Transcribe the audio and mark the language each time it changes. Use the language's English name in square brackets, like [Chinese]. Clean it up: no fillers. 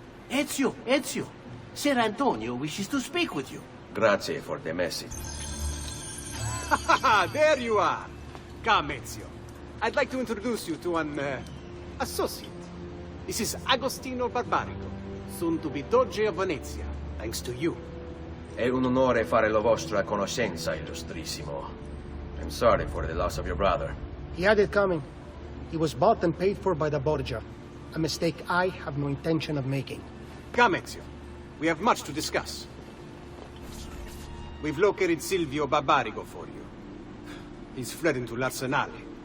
[English] Ezio, Ser Antonio wishes to speak with you. Grazie for the message. There you are. Come, Ezio. I'd like to introduce you to an associate. This is Agostino Barbarigo, soon to be Doge of Venezia, thanks to you. [Italian] È un onore fare la vostra conoscenza, illustrissimo. [English] I'm sorry for the loss of your brother. He had it coming. He was bought and paid for by the Borgia. A mistake I have no intention of making. Come, Ezio. We have much to discuss. We've located Silvio Barbarigo for you. He's fled into l'Arsenale.